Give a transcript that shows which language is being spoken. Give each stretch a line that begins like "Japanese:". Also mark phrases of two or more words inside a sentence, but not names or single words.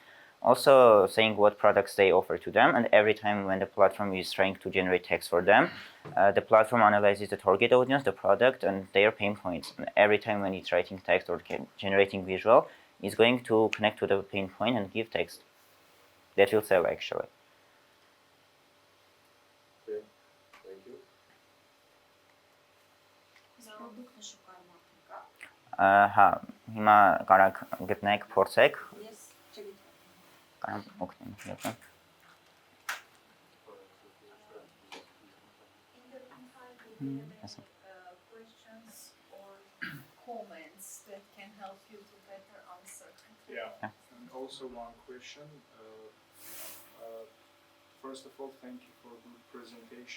English: Also saying what products they offer to them, and every time when the platform is trying to generate text for them, the platform analyzes the target audience, the product, and their pain points. And every time when it's writing text or generating visual, it's going to connect to the pain point and give text. That will sell actually. Okay, thank you.
Armenian: Product-ը շուկայում կա։ Հա, հիմա կարաք գտնեք, փորձեք, Ես չգիտեմ։ կարամ օգնեմ, եկա։
English: In the meantime, do you have Yes. any questions or comments that can help you to better answer? Yeah, Yeah. and also one question. First of all, thank you for good presentation.